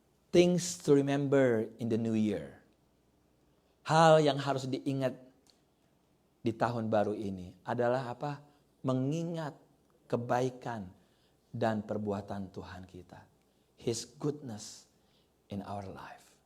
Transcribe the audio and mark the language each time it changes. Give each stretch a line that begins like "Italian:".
English: Things to remember in the new year.
Indonesian: Hal yang harus diingat di tahun baru ini adalah apa? Mengingat kebaikan dan perbuatan Tuhan kita.
English: His goodness in our life.